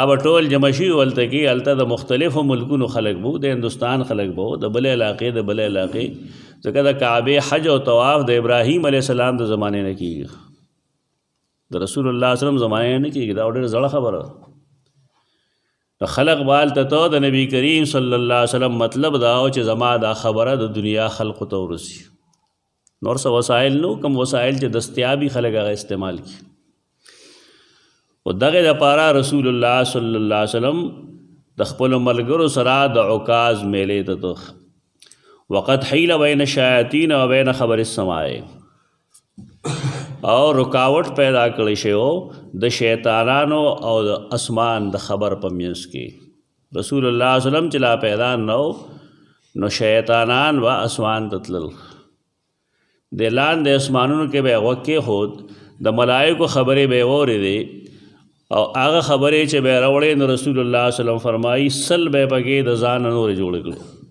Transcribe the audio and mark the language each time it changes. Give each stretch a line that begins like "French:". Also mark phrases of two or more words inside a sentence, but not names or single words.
Pashto: به ټول جمع شي هلته کې هلته د مختلفو ملکونو خلک به د هندوستان خلک به د بلې علاقې د بلې علاقې ځکه د کعبې حج او طواف د ابراهیم
Arabic: علیه السلام
Pashto: د زمانې نه کېږي د
Arabic: رسول الله صلی الله علیه وسلم
Pashto: زمانې نه کېږي دا ډېره زړه خبره د خلق به هلته ته د نبی کریم
Arabic: صلی الله علیه وسلم
Pashto: مطلب دا و چې زما دا خبره د دنیا خلقو ته ورسي نور څه وسایل نو کوم وسایل چې دستیابي خلک هغه استعمال کړي و دغې دپاره
Arabic: رسول الله صلی الله علیه وسلم
Pashto: د خپلو ملګرو سره د عکاظ میلې ته ته
Arabic: وقد حیل بین الشیاطین و بین خبر السماء
Pashto: او رکاوټ پیدا کړی شوی د شیطانانو او د اسمان د خبر په منځ کې
Arabic: رسول الله صلی الله علیه وسلم
Pashto: چې لا پیدا نو شیطانان و اسمان ته تلل د لاندې اسمانونو کې به یې غوږ کېښود د ملایکو خبرې به یې واورېدې او هغه خبرې چې به یې راوړې نو
Arabic: رسول الله صلی الله علیه وسلم
Pashto: فرمایي سل به یې پکې د ځان نورې جوړې کړې